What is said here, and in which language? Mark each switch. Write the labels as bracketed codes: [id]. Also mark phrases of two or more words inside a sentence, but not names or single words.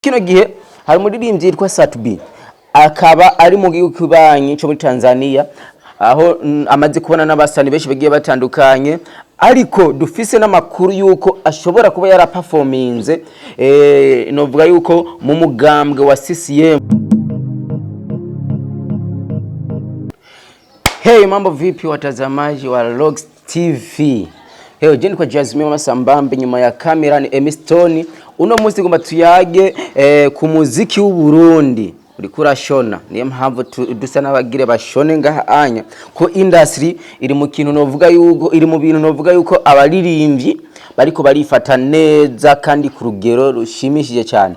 [rn] Kino gihe hari umuririmbyi yitwa Satubi akaba ari mu gihugu kibanyi cyo muri Tanzania aho amaze kubona n'abasani benshi bagiye batandukanye ariko dufise n'amakuru yuko ashobora kuba yaraperforminze novuga yuko mu mugambwe wa CCM. [sw] Hey, mambo vipi watazamaji wa Logs TV. Hey, jeni kwa Jasmine Masambambe nyuma ya kamera ni Emistone. [rn] Uno munsi gomba tuyage ku muziki w'u Burundi uriko urashona. Niyo mpamvu dusa n'abagire bashone ngaha anya ko industry iri mu kintu novuga yuko iri mu bintu novuga yuko abaririmbyi bariko barifata neza kandi ku rugero rushimishije cyane.